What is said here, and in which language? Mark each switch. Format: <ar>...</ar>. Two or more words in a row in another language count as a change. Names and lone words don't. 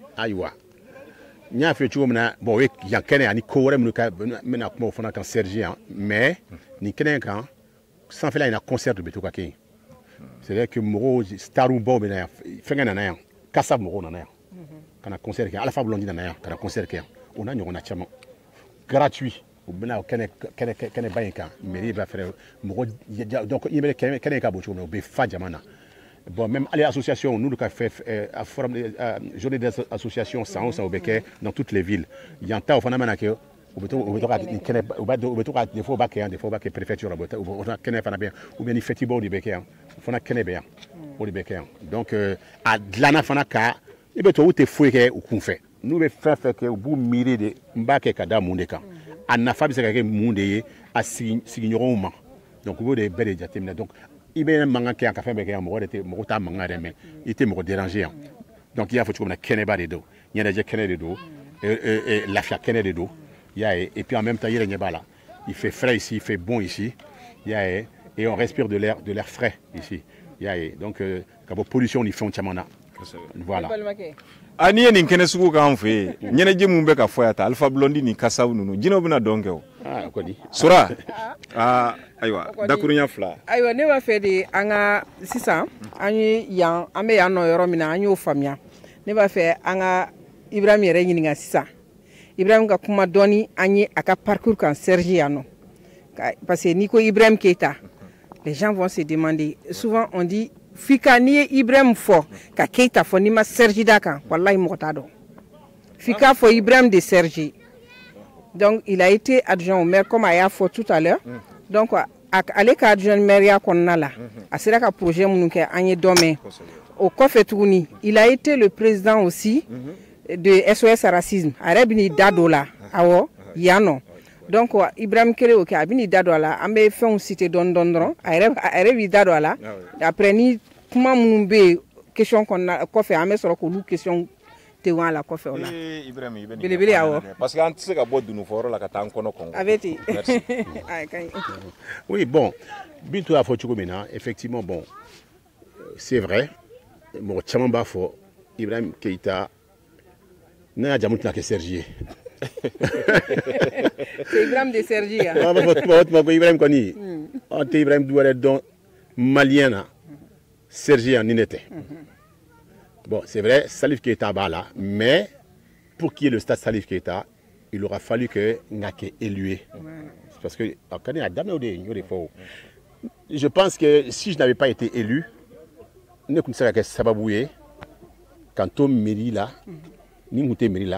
<bm>ayiwa n y'a fɛ cogo min na bon o ye yan kɛnɛ ani ko wɛrɛ minnu ka n bɛna kuma o fana kan Serge yan mais nin kɛnɛ in kan sanfɛla in na concert de bɛ to ka kɛ yen</bm> <fr>c'est vrai que</fr> <bm>mɔgɔw starw baw bɛ na yan fɛnkɛ nana yan kasa mɔgɔw nana yan ka na concert kɛ Alpha Blondy nana yan ka na concert kɛ yan o n'a ɲɔgɔnna caman gratuit u bɛna kɛnɛba in kan mairie b'a fɛ mɔgɔ donc i bɛ kɛnɛ in ka bon cogo min na u bɛ fa jama na bon</bm> <fr>même les associations</fr> <bm>n'olu ka</bm> <fr>fait forum journée des associations</fr> <bm>san o san o bɛ kɛ</bm> <fr>dans toutes les villes</fr> <bm>yan ta o fana mana kɛ u bɛ to ka nin kɛnɛ u bɛ to ka</bm> <fr>des fois</fr> <bm>u b'a kɛ yan</bm> <fr>des fois</fr> <bm>u b'a kɛ préfecture la o fana kɛnɛ fana bɛ yan</bm> <fr>ou bien</fr> <bm>ni festival de bɛ kɛ yan o fana kɛnɛ bɛ yan o de bɛ kɛ yan donc a dilanna fana ka i bɛ tubabuw tɛ foyi kɛ u kun fɛ n'u bɛ fɛn fɛn kɛ u b'u miiri de n b'a kɛ ka da mun de kan a nafa bɛ se ka kɛ mun de ye a sigiɲɔgɔnw ma donc u b'o de bɛɛ de jateminɛ donc i bɛ mankan kɛ yan ka fɛn bɛɛ kɛ yan mɔgɔ t'a mankan yɛrɛ mɛn i tɛ mɔgɔ déranger yan donc i y'a fɔ cogo min na kɛnɛba de don ɲɛnajɛ kɛnɛ de don lafiya kɛnɛ de don i y'a ye</bm> <fr>et puis en même temps</fr> <bm>i yɛrɛ ɲɛ b'a la</bm> <fr>il fait frais ici il fait bon ici</fr> <bm>i y'a ye</bm> <fr>et on respire de l'air frais ici</fr> <bm>i y'a ye donc ka bɔ pollution ni fɛnw caman na voilà balimakɛ n'i ye nin kɛnɛ sugu k'an fɛ yen ɲɛnajɛ min bɛ ka fɔ yan ta Alpha Blondy ni kasaw ninnu jinɛw bɛna dɔn kɛ o kɔni Sora ayiwa dakurunya fila ayiwa ne b'a fɛ de an ka sisan an ye yan an bɛ yan nɔ yɔrɔ min na an y'o faamuya ne b'a fɛ an ka Ibrahim yɛrɛ ɲininka sisan Ibrahim ka kuma dɔɔni an ye a ka parcours kan Serge yan nɔ</bm> <fr>parce que</fr> <bm>n'i ko Ibrahim Keita</bm> <fr>les gens vont se demander souvent on dit</fr> <bm>fika n'i ye Ibrahim fɔ ka Keita fɔ n'i ma Serge d'a kan walahi mɔgɔ t'a dɔn fika fɔ Ibrahim de Serge</bm> <fr>donc il a été adjoint au maire comme</fr> <bm>a y'a fɔ</bm> <fr>tout à l'heure donc</fr> <bm>ale ka</bm> <fr>adjoint maire</fr> <bm>kɔnɔna la a sera ka projet minnu kɛ an ye dɔ mɛn o kɔfɛ tuguni</bm> <fr>il a été le président aussi de SOS Racisme</fr> <bm>a yɛrɛ bɛ n'i da don o la awɔ yan nɔ donc Ibrahim kɛlen o kɛ a bɛ n'i da don a la an bɛ fɛnw citer dɔɔni dɔɔni dɔrɔn a yɛrɛ b'i da don a la après ni kuma minnu bɛ yen question kɔnɔna kɔfɛ an bɛ sɔrɔ k'olu question tɛ a la kɔfɛ o la belebele awɔ</bm> <fr>parce que</fr> <bm>an tɛ se ka bɔ dunufɔyɔrɔ la ka taa an kɔnɔ kɔngɔ a bɛ ten</bm> <fr>oui bon</fr> <bm>Bintu y'a fɔ cogo min na</bm> <fr>effectivement bon c'est vrai</fr> <bm>mɔgɔ caman b'a fɔ Ibrahim Keita ne y'a jamu tɛna kɛ Serge ye c'est Ibrahim de Serge yan an b'a fɔ tuma ko Ibrahim kɔni an tɛ Ibrahim du wɛrɛ dɔn malien na Serge yan ni ne tɛ</bm> <fr>bon c'est vrai</fr> <bm>Salif Keita b'a la</bm> <fr>mais pour qu'il y ait le stade Salif Keita il aura fallu que</fr> <bm>n ka kɛ élu ye</bm> <fr>parce que</fr> <bm>a kɔni a daminɛ o de ye n y'o de fɔ o</bm> <fr>je pense que si je n'avais pas été élu</fr> <bm>ne tun tɛ se ka kɛ sababu ye k'an to mairie la ni n tun tɛ mairie la</bm>